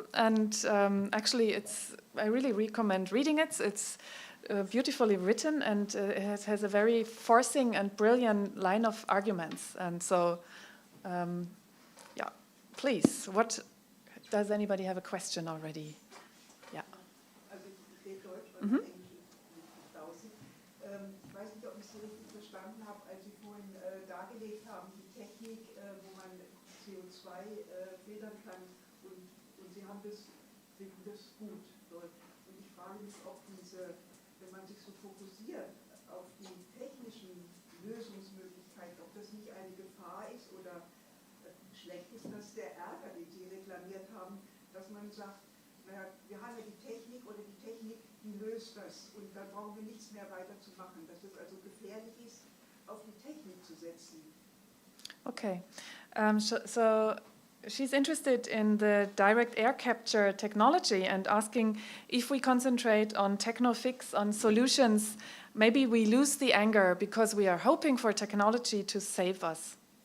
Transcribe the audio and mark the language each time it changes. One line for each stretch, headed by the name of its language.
English: And actually, I really recommend reading it. It's beautifully written, and it has a very forcing and brilliant line of arguments. And so, yeah, please, does anybody have a question already? Yeah.
German: Also ich rede Deutsch, weil ich Englisch draußen. Ich weiß nicht, ob ich Sie richtig verstanden habe, als Sie vorhin dargelegt haben, die Technik, wo man CO2 filtern kann, und Sie haben finden das gut dort. Und ich frage mich, ob wenn man sich so fokussiert auf die technischen Lösungsmöglichkeiten, ob das nicht eine Gefahr ist oder schlecht ist, dass der Ärger, den Sie reklamiert haben, dass man sagt, naja, wir haben ja die Technik oder die Technik, die löst das und dann brauchen wir nichts mehr weiter zu machen. Dass es also gefährlich ist, auf die Technik zu setzen.
English: Okay. So she's interested in the direct air capture technology and asking if we concentrate on techno-fix, on solutions, maybe we lose the anger because we are hoping for technology to save us.